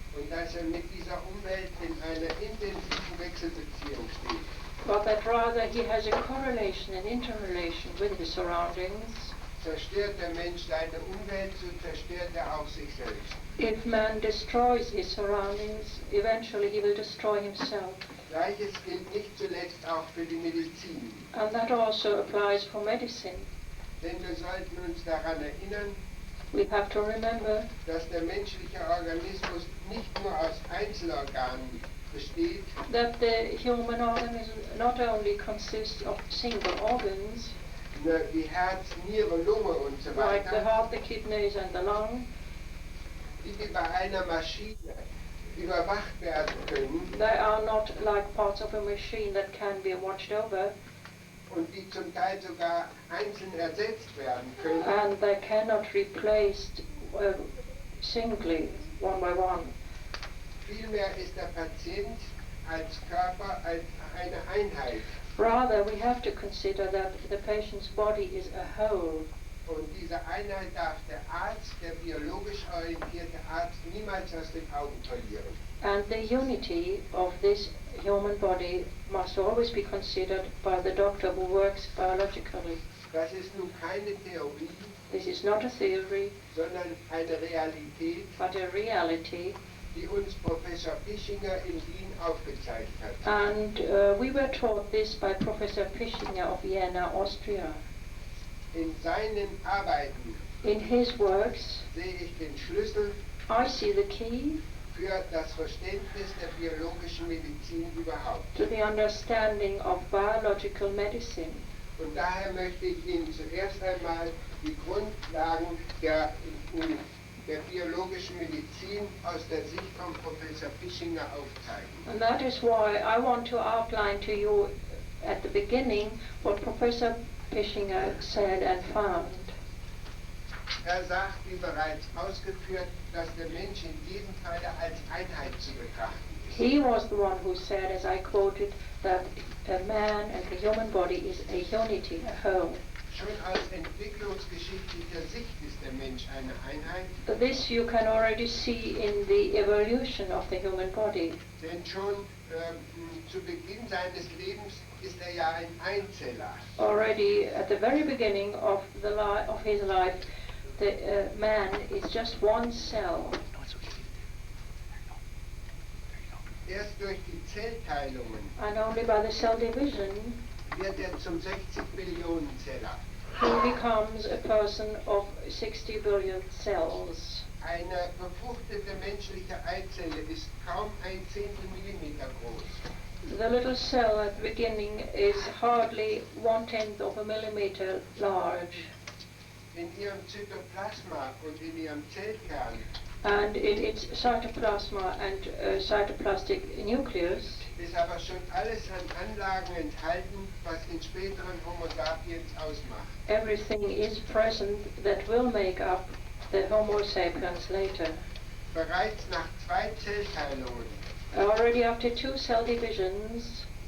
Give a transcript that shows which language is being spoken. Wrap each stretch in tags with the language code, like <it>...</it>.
<de>Und dass mit dieser Umwelt in einer intensiven Wechselbeziehung steht.</de> <en>but that rather he has a correlation and interrelation with his surroundings.</en> <de>Zerstört der Mensch seine Umwelt, so zerstört auch sich selbst.</de> <en>If man destroys his surroundings, eventually he will destroy himself.</en> <de>Gleiches gilt nicht zuletzt auch für die Medizin.</de> <en>And that also applies for medicine.</en> <de>Denn wir sollten uns daran erinnern,</de> <en>We have to remember</en> <de>dass der menschliche Organismus nicht nur aus Einzelorganen besteht,</de> <en>that the human organism not only consists of single organs,</en> <de>wie Herz, Niere, Lunge und so</de> <en>like the</en> <de>weiter,</de> <en>heart, the kidneys and the lung,</en> <de>die wie bei einer Maschine überwacht werden können</de> <en>they are not like parts of a machine that can be watched over,</en> <de>und die zum Teil sogar einzeln ersetzt werden können,</de> <en>and they cannot be replaced singly, one by one.</en> <de>vielmehr ist der Patient als Körper eine Einheit.</de> <en>Rather, we have to consider that the patient's body is a whole.</en> <de>Und diese Einheit darf der Arzt, der biologisch orientierte Arzt, niemals aus den Augen verlieren.</de> <en>And the unity of this human body must always be considered by the doctor who works biologically.</en> <de>Das ist nun keine Theorie,</de> <en>This is not a theory,</en> <de>sondern eine Realität,</de> <en>but a reality.</en> <de>die uns Professor Pischinger in Wien aufgezeigt hat.</de> <en>And we were taught this by Professor Pischinger of Vienna, Austria.</en> <de>In seinen Arbeiten</de> <en>In his works,</en> <de>sehe ich den Schlüssel</de> <en>I see the key</en> <de>für das Verständnis der biologischen Medizin überhaupt.</de> <en>to the understanding of biological medicine.</en> <de>Und daher möchte ich Ihnen zuerst einmal die Grundlagen der biologischen Medizin aus der Sicht von Professor Pischinger aufzeigen.</de> <en>And that is why I want to outline to you at the beginning what Professor Pischinger said and found.</en> <de>Sagt, wie bereits ausgeführt, dass der Mensch in jedem Falle als Einheit zu betrachten ist.</de> <en>He was the one who said, as I quoted, that a man and the human body is a unity, a whole.</en> <de>Schon aus entwicklungsgeschichtlicher Sicht ist der Mensch eine Einheit.</de> <en>This you can already see in the evolution of the human body.</en> <de>Denn schon zu Beginn seines Lebens ist er ja ein Einzeller.</de> <en>Already at the very beginning of his life, the man is just one cell.</en> <de>Erst durch die Zellteilungen</de> <en>And only by the cell division</en> <de>wird er zum 60 Billionen Zeller.</de> <en>he becomes a person of 60 billion cells.</en> <de>Eine befruchtete menschliche Eizelle ist kaum ein Zehntel Millimeter groß.</de> <en>The little cell at the beginning is hardly 1/10 of a millimeter large.</en> <de>In ihrem Zytoplasma und in ihrem Zellkern</de> <en>And in its cytoplasma and cytoplastic nucleus,</en> <de>ist aber schon alles an Anlagen enthalten, was den späteren Homo sapiens ausmacht.</de> <en>everything is present that will make up the Homo sapiens later.</en> <de>Bereits nach 2 Zellteilungen,</de> <en>Already after 2 cell divisions,</en>